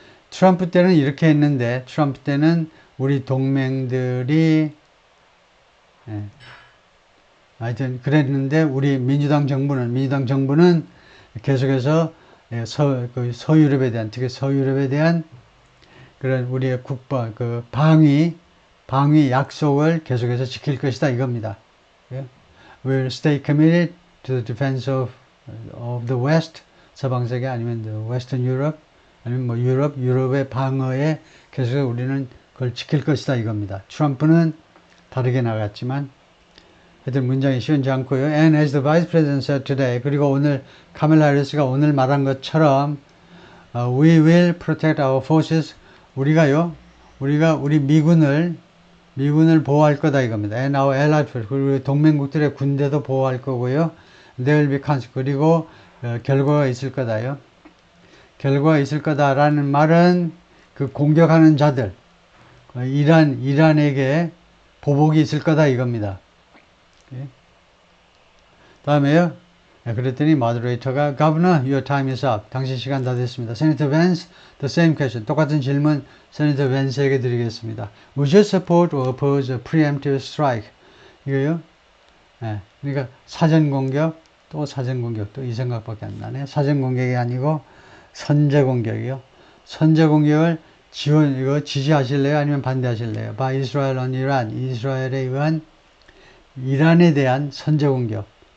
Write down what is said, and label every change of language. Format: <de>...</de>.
<ko>트럼프 때는 이렇게 했는데, 트럼프 때는 우리 동맹들이 하여튼 그랬는데, 우리 민주당 정부는 계속해서 서유럽에 대한, 특히 서유럽에 대한 그런 우리의 방위 약속을 계속해서 지킬 것이다 이겁니다.</ko> <en>We will stay committed to the defense of the West,</en> <ko>서방세계 아니면</ko> <en>the Western Europe,</en> <ko>아니면 뭐 유럽의 방어에 계속 우리는 그걸 지킬 것이다 이겁니다. 트럼프는 다르게 나갔지만 하여튼 문장이 쉬운지 않고요.</ko> <en>And as the Vice President said today,</en> <ko>그리고 오늘 카멜라 해리스가 오늘 말한 것처럼</ko> <en>we will protect our forces,</en> <ko>우리가 우리 미군을 보호할 거다 이겁니다.</ko> <en>And our allied forces,</en> <ko>그리고 동맹국들의 군대도 보호할 거고요.</ko> <en>There will be consequences,</en> <ko>그리고 결과가 있을 거다요. 결과가 있을 거다라는 말은 그 공격하는 자들, 이란에게 보복이 있을 거다 이겁니다. 다음에요. 그랬더니 모더레이터가</ko> <en>Governor, your time is up.</en> <ko>당신 시간 다 됐습니다.</ko> <en>Senator Vance, the same question.</en> <ko>똑같은 질문 Senator Vance에게 드리겠습니다.</ko> <en>Would you support or oppose a preemptive strike?</en> <ko>이거요. 그러니까 사전 공격, 또 이 생각밖에 안 나네. 사전 공격이 아니고 선제 공격이요. 선제 공격을 지지하실래요? 아니면 반대하실래요?</ko> <en>By Israel on Iran.</en> <ko>이스라엘에 의한 이란에 대한 선제 공격.</ko>